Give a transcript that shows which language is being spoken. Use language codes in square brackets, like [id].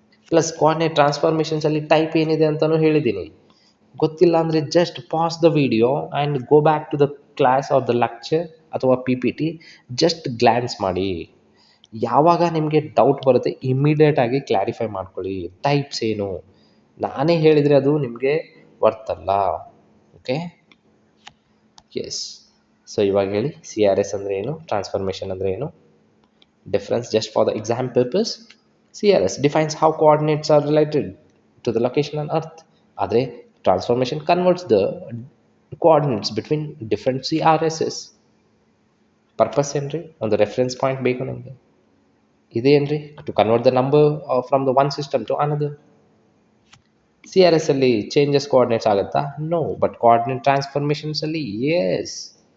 [kn] Plus coordinate ಟ್ರಾನ್ಸ್ಫಾರ್ಮೇಷನ್ಸಲ್ಲಿ type ಏನಿದೆ ಅಂತಲೂ ಹೇಳಿದ್ದೀನಿ. ಗೊತ್ತಿಲ್ಲ ಅಂದರೆ [en] just pass the video and go back to the class or the lecture [kn] ಅಥವಾ P P T, just glance ಮಾಡಿ. ಯಾವಾಗ ನಿಮಗೆ ಡೌಟ್ ಬರುತ್ತೆ ಇಮ್ಮಿಡಿಯೇಟಾಗಿ ಕ್ಲಾರಿಫೈ ಮಾಡ್ಕೊಳ್ಳಿ. ಟೈಪ್ಸ್ ಏನು ನಾನೇ ಹೇಳಿದರೆ ಅದು ನಿಮಗೆ ವರ್ತಲ್ಲ. Okay, S. ಸೊ ಇವಾಗ ಹೇಳಿ, ಸಿ ಆರ್ ಎಸ್ ಅಂದರೆ ಏನು, ಟ್ರಾನ್ಸ್ಫಾರ್ಮೇಷನ್ ಅಂದರೆ ಏನು? [en] Difference just for the exam purpose. CRS defines how coordinates are related to the location on earth. ಆದರೆ transformation converts the coordinates between different CRSs. Purpose ಏನ್ರಿ? [kn] ಒಂದು reference point ಬೇಕು ನಮಗೆ. ಇದೇನ್ರಿ? [en] To convert the number from the one system to another. [kn] CRS ಅಲ್ಲಿ changes coordinates ಆಗುತ್ತಾ? No, but coordinate ಟ್ರಾನ್ಸ್ಫಾರ್ಮೇಷನ್ಸಲ್ಲಿ S.